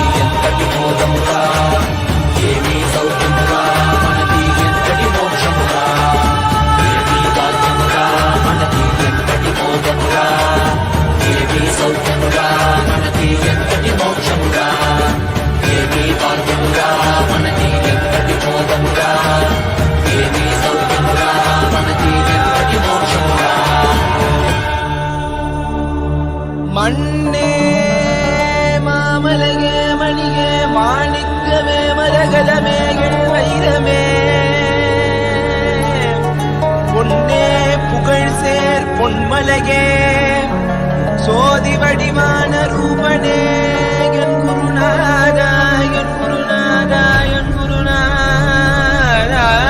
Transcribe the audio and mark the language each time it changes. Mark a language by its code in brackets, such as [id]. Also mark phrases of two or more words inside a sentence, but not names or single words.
[te] ఎంతటి మోదమురా ఏమీ సౌఖ్యమురా మనకి ఎంతటి మోక్షమురా ఏమీ భాగ్యమురా మనకి ఎంతటి మోదమురా ఏమీ సౌఖ్యమురా మనకి ఎంతటి మోక్షమురా ఏమీ భాగ్యమురా మనకి ఎంతటి మోదమురా ఏమీ సౌఖ్యమురా మనకి ఎంతటి మోక్షమురా [ta] மண்ணே மாமலகே மணியே மாணிக்கமே மரகதமே வைரமே பொன்னே புகழ் சேர் பொன்மலகே சோதி வடிவான ரூபனே என் குருநாதா என் குருநாதா என் குருநாதா